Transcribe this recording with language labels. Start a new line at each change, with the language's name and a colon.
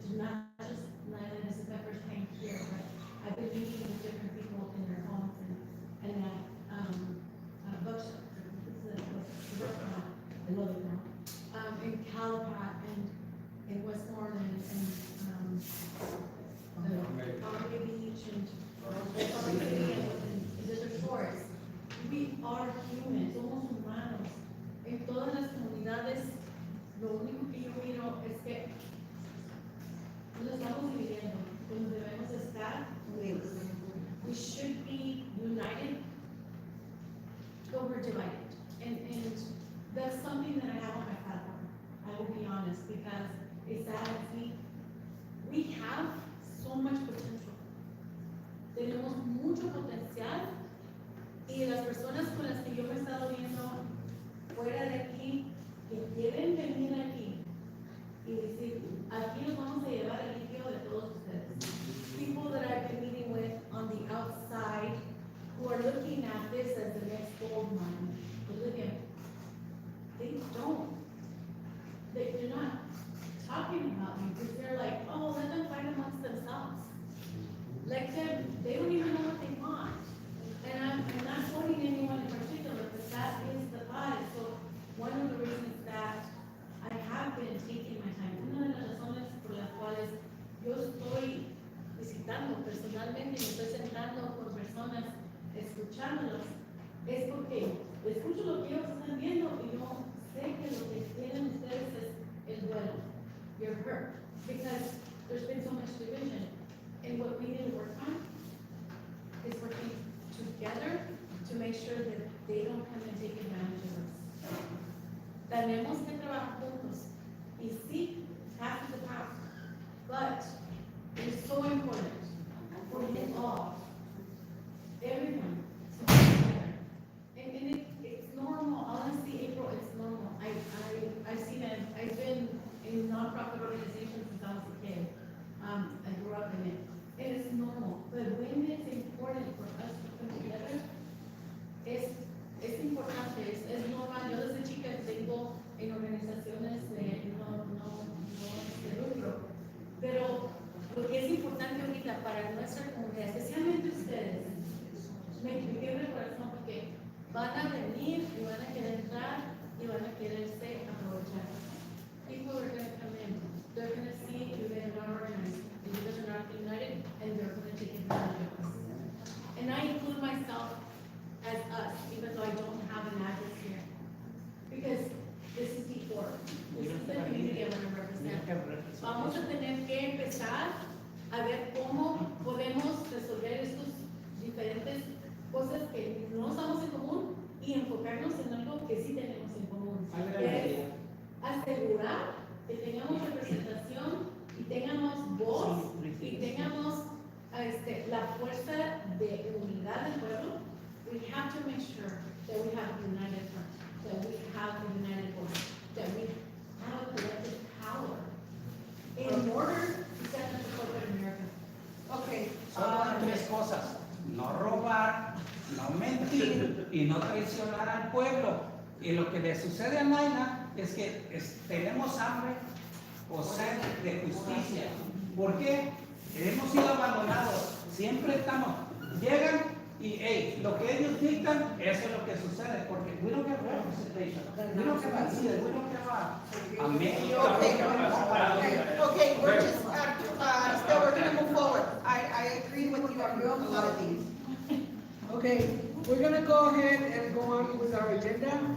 English: Not just Niland, this is my first time here, but I've been meeting with different people in their homes and at, bookstores. This is a restaurant, I love it now. In Calapat and in Westmoreland and, Bombay Beach and, and Desert Forest. We are humans,
Spanish: somos humanos. En todas las comunidades, lo único que yo miro es que nos estamos dividiendo, donde debemos estar.
English: We should be united, but we're divided. And that's something that I have on my platform. I will be honest, because it saddens me. We have so much potential.
Spanish: Tenemos mucho potencial. Y las personas con las que yo me he estado viendo fuera de aquí, que quieren venir aquí y decir, aquí nos vamos a llevar el líquido de todos ustedes.
English: People that I've been meeting with on the outside who are looking at this as the next gold mine, but look at, they don't. They're not talking about me because they're like, oh, let them fight amongst themselves. Like they don't even know what they want. And I'm not quoting anyone in particular, but that is the vibe. So one of the reasons that I have been taking my time,
Spanish: una de las razones por las cuales yo estoy visitando personalmente, me estoy sentando con personas, escuchándolos, es porque escucho lo que ellos están viendo y yo sé que lo que tienen ustedes es el duelo.
English: You're hurt because there's been so much division. And what we need to work on is working together to make sure that they don't come and take advantage of us.
Spanish: Tenemos que trabajar juntos. Y sí,
English: half is the power. But it's so important for you all, everyone, to be together. And it's normal, honestly, April, it's normal. I've seen it, I've been in nonprofit organizations since I was a kid. I grew up in it. And it's normal. But when it's important for us to come together,
Spanish: es importante, es normal. Yo desde chica tengo en organizaciones de no lucro. Pero lo que es importante ahorita para nuestra comunidad, especialmente ustedes, me quiebra el corazón porque van a venir y van a querer entrar y van a quererse aprovechar.
English: People are going to come in, they're going to see you guys are not organized, and you guys are not united, and they're going to take advantage of us. And I include myself as us, even though I don't have an address here. Because this is before, this is the community I want to represent.
Spanish: Vamos a tener que empezar a ver cómo podemos resolver estos diferentes cosas que no estamos en común y enfocarnos en algo que sí tenemos en común. Es asegurar que tengamos representación y tengamos voz y tengamos la fuerza de unidad del pueblo.
English: We have to make sure that we have a united front, that we have a united voice, that we have a collective power in order to stand up for corporate America. Okay.
Spanish: Solo hay tres cosas: no robar, no mentir y no traicionar al pueblo. Y lo que le sucede a Niland es que tenemos hambre o sed de justicia. ¿Por qué? Hemos sido abandonados. Siempre llegan y lo que ellos dictan, eso es lo que sucede. Porque
English: we don't get representation. We don't get a leader. We don't get a mayor. Okay, we're just, still, we're gonna move forward. I agree with you on a lot of things. Okay, we're gonna go ahead and go on with our agenda.